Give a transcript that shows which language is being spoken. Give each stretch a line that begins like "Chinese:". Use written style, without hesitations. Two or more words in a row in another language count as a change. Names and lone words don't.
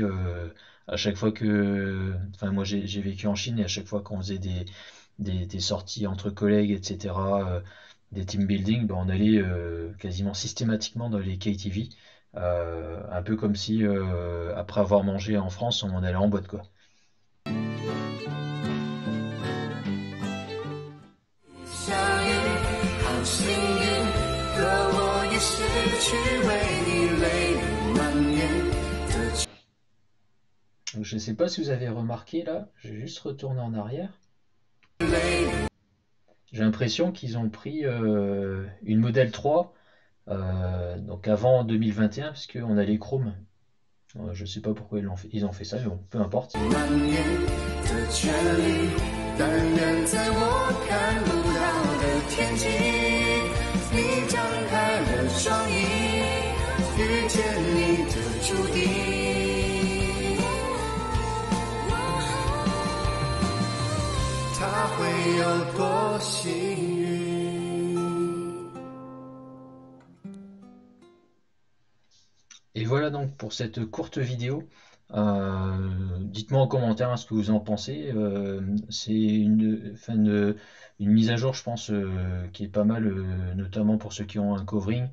French: À chaque fois que, enfin moi j'ai vécu en Chine et à chaque fois qu'on faisait des sorties entre collègues, etc., des
English: team building,
French: ben, on allait quasiment systématiquement dans les KTV, un peu comme si après avoir mangé en France, on allait en boîte quoi.
Chinese: 相遇，好幸运，可我也失去为你泪流满面的。
French: Donc, je ne sais pas si vous avez remarqué là, je vais juste retourner en arrière. J'ai l'impression qu'ils ont pris une modèle 3, donc avant 2021, parce qu'on a les chromes. Je sais pas pourquoi ils ont fait ça, mais bon, peu importe.
Chinese: 满眼的权利，但愿在我看不到的天际，你张开了双翼，遇见你的注定。他会有多幸运？
French: Et voilà donc pour cette courte vidéo. Dites-moi en commentaire, hein, ce que vous en pensez. C'est une mise à jour, je pense, qui est pas mal, notamment pour ceux qui ont un covering.